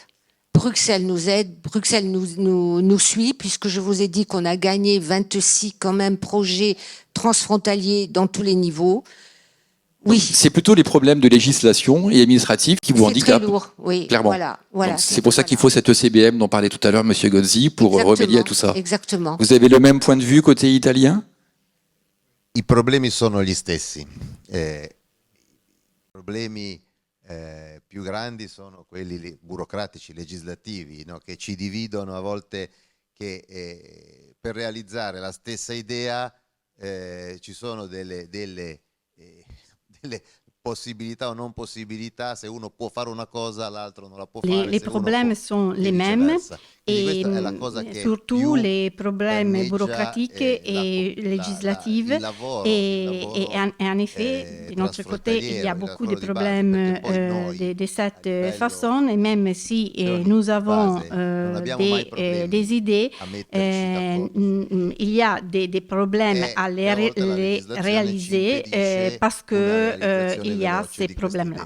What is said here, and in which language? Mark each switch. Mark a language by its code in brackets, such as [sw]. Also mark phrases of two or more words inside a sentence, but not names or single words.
[fr] Bruxelles nous aide, Bruxelles nous suit, puisque je vous ai dit qu'on a gagné 26 quand même projets transfrontaliers dans tous les niveaux. Oui. C'est plutôt les problèmes de législation et administratifs qui vous handicapent. C'est très lourd, oui. Clairement. Voilà, c'est pour ça qu'il faut cette ECBM dont parlait tout à l'heure M. Gozzi pour remédier à tout ça. Exactement. Vous avez le même point de vue côté italien? [it] I problemi sono gli stessi. I problemi più grandi sono quelli burocratici, legislativi, no? Che ci dividono a volte, che per realizzare la stessa idea ci sono delle possibilità o non possibilità. Se uno può fare una cosa, l'altro non la può fare. [fr] Les problèmes sont les mêmes et surtout les problèmes bureaucratiques et législatifs. Et en effet, de notre côté, il y a beaucoup de problèmes de cette façon. Et même si nous avons des idées, il y a des problèmes à les réaliser parce que il y a ces problèmes-là.